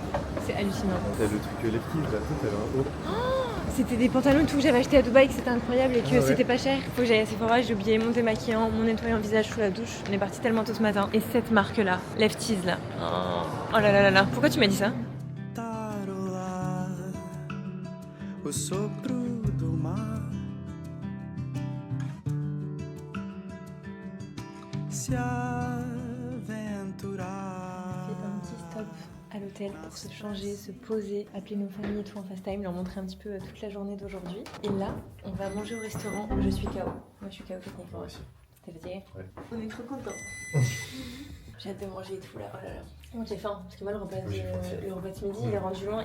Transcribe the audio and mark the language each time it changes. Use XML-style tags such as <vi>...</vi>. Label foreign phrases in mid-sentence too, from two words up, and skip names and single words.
<fr>C'est hallucinant. T'as le truc électrique là, tout à l'heure. C'était des pantalons et tout que j'avais acheté à Dubaï, que c'était incroyable et que c'était pas cher. Faut que j'aille à Sephora, j'ai oublié mon démaquillant, mon nettoyant visage sous la douche. On est parti tellement tôt ce matin. Et cette marque là, Lefties là. Oh là là là là. Pourquoi tu m'as dit ça?</fr> <pt>O sopro do mar se aventurar.</pt> <fr>C'est un petit stop à l'hôtel pour se changer, se poser, appeler nos familles et tout en FaceTime, leur montrer un petit peu toute la journée d'aujourd'hui. Et là, on va manger au restaurant. Je suis KO. Moi, je suis KO techniquement. T'es fatigué? Ouais. On est trop contents. J'ai hâte de manger et tout là. Oh là là. J'ai faim parce que moi le repas de midi il est rendu loin.</fr>